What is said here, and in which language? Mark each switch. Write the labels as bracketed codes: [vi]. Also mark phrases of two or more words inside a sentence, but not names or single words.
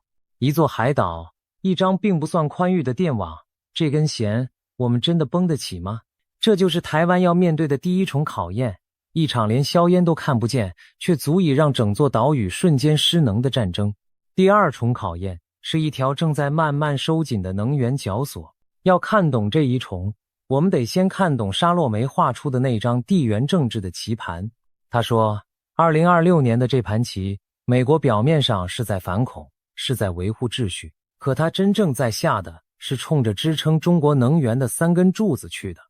[zh] 一座海島，一張並不算寬裕的電網，這根弦我們真的繃得起嗎？這就是台灣要面對的第一重考驗，一場連硝煙都看不見，卻足以讓整座島嶼瞬間失能的戰爭。第二重考驗是一條正在慢慢收緊的能源絞索。要看懂這一重，我們得先看懂沙洛梅畫出的那張地緣政治的棋盤。他說，2026年的這盤棋，美國表面上是在反恐，是在維護秩序，可他真正在下的是衝着支撐中國能源的3根柱子去的。